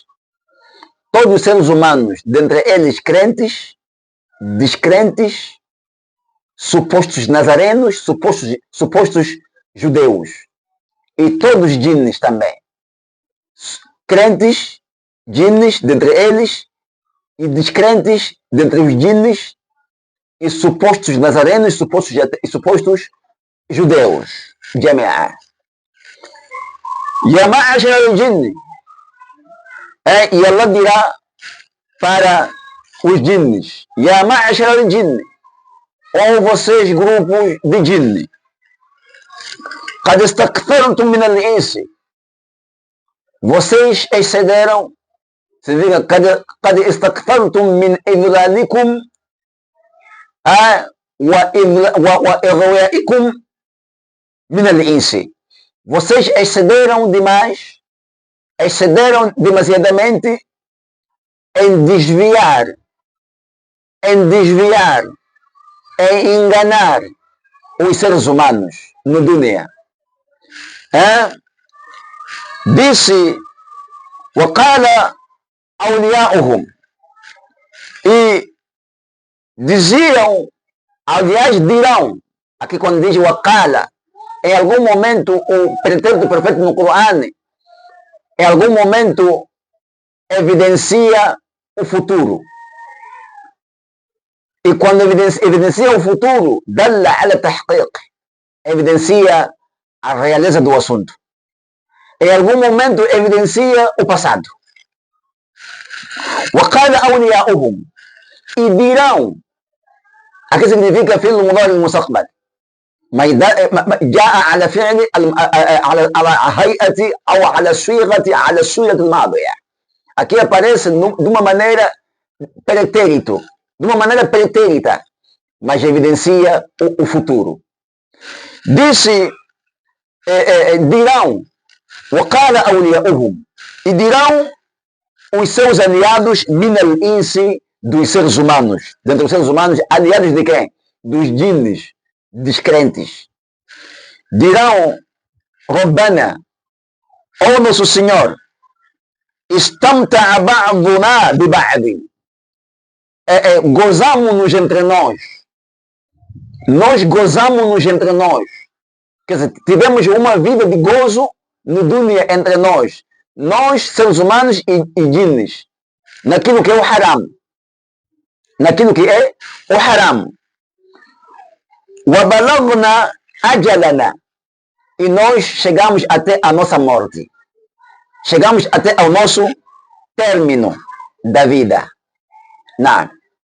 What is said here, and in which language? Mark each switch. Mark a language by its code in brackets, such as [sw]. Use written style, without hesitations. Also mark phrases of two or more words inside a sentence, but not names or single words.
[pt] Todos os seres humanos, dentre eles crentes, descrentes, supostos nazarenos, supostos judeus, e todos jinnes também. Crentes, jinnes, dentre eles, e descrentes, dentre os jinnes, e supostos nazarenos, e supostos judeus. [ar] جميعا. يا معشر الجن. [pt] E Allah dirá para os jinnes: [ar] يا معشر الجن, [pt] ou vocês grupos de jinne, [ar] قد استكثرتم من الإنس, [pt] vocês excederam, significa [ar] قد استكثرتم من إضلالكم وإغوائكم من الإنس. [pt] Vocês excederam demais, excederam demasiadamente em desviar, em enganar os seres humanos no dunya. Disse: [ar] وقال أولياؤهم, [pt] e diziam, aliás dirão, aqui quando diz وقال, em algum momento o pretérito perfeito no Corão, em algum momento evidencia o futuro. E quando evidencia o futuro, [ar] دل على التحقيق, [pt] evidencia a realeza do assunto. Em algum momento evidencia o passado. [ar] وقال أولياؤهم [pt] e dirão. Aqui significa [ar] فعل مضارع المستقبل. جاء على فعل على هيئة أو على الصيغة الماضية. [pt] Aqui aparece de uma maneira pretérito, de uma maneira pretérita, mas evidencia o futuro. Disse, dirão, [ar] وقال أولياؤهم, [pt] e dirão os seus aliados, [ar] من الإنس, [pt] dos seres humanos. Dentro dos seres humanos, aliados de quem? Dos jinnes, descrentes. Dirão, Rabbana, ó nosso Senhor, [ar] استمتع بعضنا ببعض. [pt] Gozamos-nos entre nós. Nós gozamos-nos entre nós. Quer dizer, tivemos uma vida de gozo no dunya entre nós. Nós, seres humanos e jinnes. Naquilo que é o haram. Naquilo que é o haram. [ar] وَبَلَغْنَا أَجَلَنَا. [pt] E nós chegamos até a nossa morte. Chegamos até ao nosso término da vida. Não.